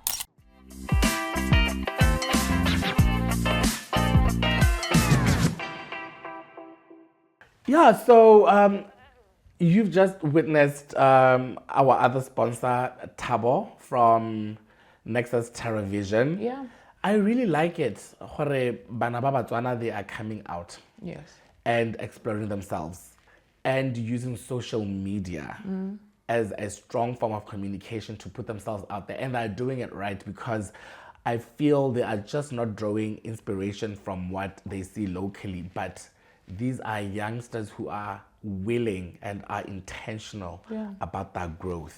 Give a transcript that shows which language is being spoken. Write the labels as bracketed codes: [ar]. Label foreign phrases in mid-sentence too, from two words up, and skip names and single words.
[en] Yeah, so you've just witnessed our other sponsor, Thabo, from Nexus TerraVision. Yeah. I really like it. [tn] Bana ba Botswana, [en] they are coming out. Yes. And exploring themselves and using social media as a strong form of communication to put themselves out there. And they're doing it right, because I feel they are just not drawing inspiration from what they see locally, but these are youngsters who are willing and are intentional about that growth.